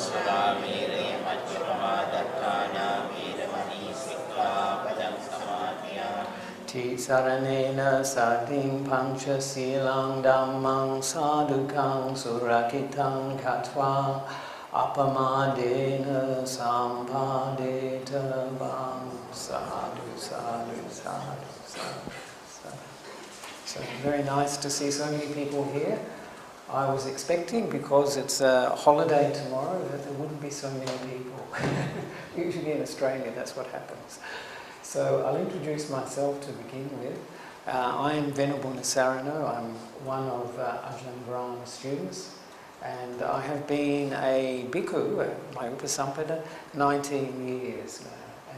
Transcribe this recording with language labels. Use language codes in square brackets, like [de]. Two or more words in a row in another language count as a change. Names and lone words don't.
[pi] Tisaranena Satim Pancha Silang Dhammang Sadhukang Surakitam Katva Apamadena Sampadeta Vam Sadhu, sadhu, sadhu, sadhu, sadhu. [en] So very nice to see so many people here. I was expecting, because it's a holiday tomorrow, that there wouldn't be so many people. Usually in Australia that's what happens. So I'll introduce myself to begin with. I am Venerable Nissarano. I'm one of Ajahn Brahm's students, and I have been a bhikkhu, my upasampada, 19 years now.